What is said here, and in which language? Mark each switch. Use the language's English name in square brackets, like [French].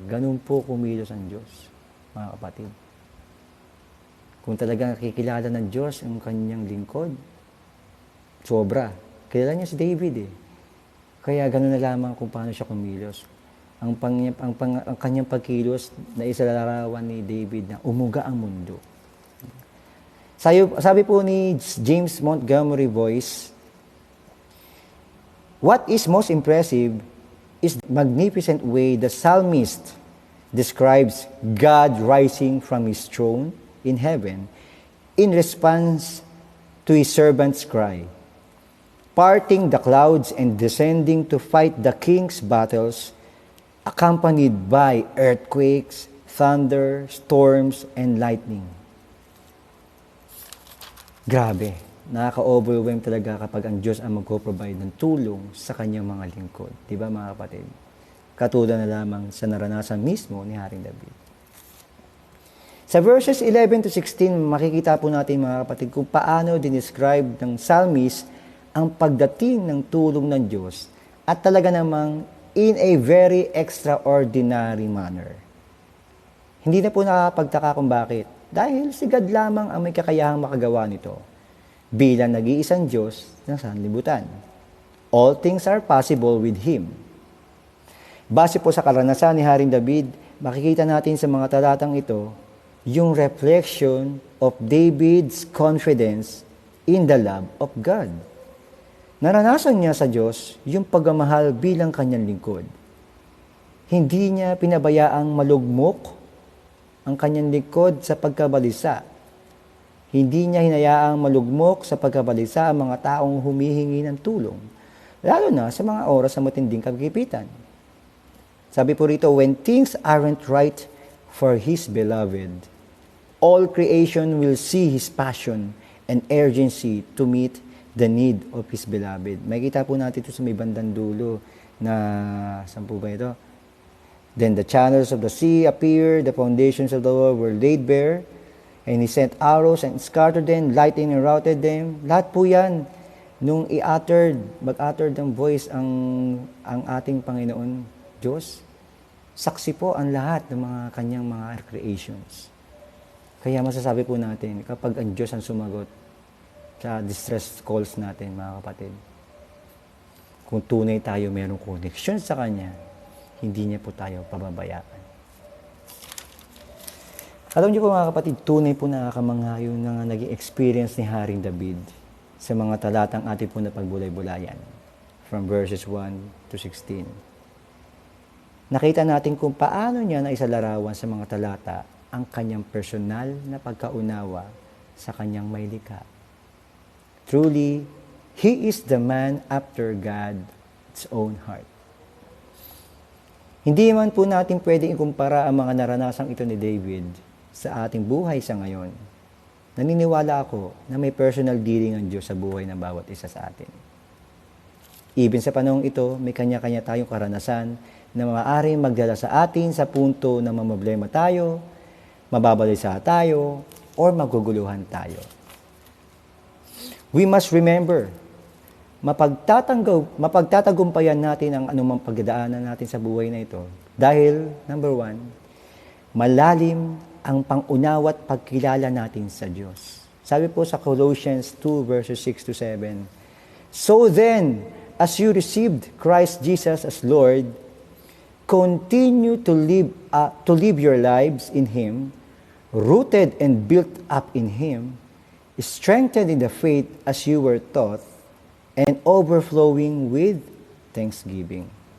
[Filipino] Ganun po kumilos ang Diyos, mga kapatid. Kung talagang nakikilala ng Diyos ang kanyang lingkod, sobra. Kilala niya si David eh. Kaya gano'n na lamang kung paano siya kumilos. Ang kanyang pagkilos na isalarawan ni David na umuga ang mundo. Sabi po ni [English] James Montgomery Boyce, what is most impressive is the magnificent way the psalmist describes God rising from his throne in heaven in response to his servant's cry, parting the clouds and descending to fight the king's battles, accompanied by earthquakes, thunder, storms, and lightning. [Filipino] Grabe, nakaka-overwhelm talaga kapag ang Diyos ang magpo-provide ng tulong sa kanyang mga lingkod. Di ba mga kapatid? Katulad na lamang sa naranasan mismo ni Haring David. Sa verses 11 to 16, makikita po natin mga kapatid kung paano dinescribe ng psalmist ang pagdating ng tulong ng Diyos at talaga namang [English] in a very extraordinary manner. [Filipino] Hindi na po nakapagtaka kung bakit. Dahil si God lamang ang may kakayahang makagawa nito bilang nag-iisang Diyos ng sanlibutan. [English] All things are possible with Him. [Filipino] Base po sa karanasan ni Haring David, makikita natin sa mga talatang ito yung [English] reflection of David's confidence in the love of God. [Filipino] Naranasan niya sa Diyos yung pagmamahal bilang kanyang lingkod. Hindi niya pinabayaang malugmok ang kanyang lingkod sa pagkabalisa. Hindi niya hinayaang malugmok sa pagkabalisa ang mga taong humihingi ng tulong, lalo na sa mga oras ng matinding kagipitan. Sabi po rito, [English] when things aren't right for His beloved, all creation will see His passion and urgency to meet the need of His beloved. [Filipino] Makikita po natin ito sa may bandang dulo na, saan po ba ito? [English] Then the channels of the sea appeared, the foundations of the world were laid bare, and He sent arrows and scattered them, lightning and routed them. [Filipino] Lahat po yan, nung mag-uttered ng voice ang ating Panginoon Diyos, saksi po ang lahat ng mga kanyang mga creations. Kaya masasabi po natin, kapag ang Diyos ang sumagot sa distress calls natin, mga kapatid, kung tunay tayo mayroong connection sa Kanya, hindi niya po tayo pababayaan. Alam niyo po mga kapatid, tunay po nakakamangha yung naging experience ni Haring David sa mga talatang ating po na pagbulay-bulayan from verses 1 to 16. Nakita natin kung paano niya naisalarawan sa mga talata ang kanyang personal na pagkaunawa sa kanyang maylikha. [English] Truly, he is the man after God's own heart. [Filipino] Hindi man po natin pwedeng ikumpara ang mga naranasang ito ni David sa ating buhay sa ngayon. Naniniwala ako na may personal dealing ang Diyos sa buhay ng bawat isa sa atin. Even sa panahong ito, may kanya-kanya tayong karanasan na maaaring magdala sa atin sa punto na mamblema tayo, mababalisa tayo, or maguguluhan tayo. [English] We must remember, [Filipino] mapagtatagumpayan natin ang anumang pagdadaanan natin sa buhay na ito. Dahil, number 1, malalim ang pangunawa at pagkilala natin sa Diyos. Sabi po sa [English] Colossians 2 verses 6 to 7, so then, as you received Christ Jesus as Lord, continue to live your lives in Him, rooted and built up in Him, strengthened in the faith as you were taught, and overflowing with thanksgiving.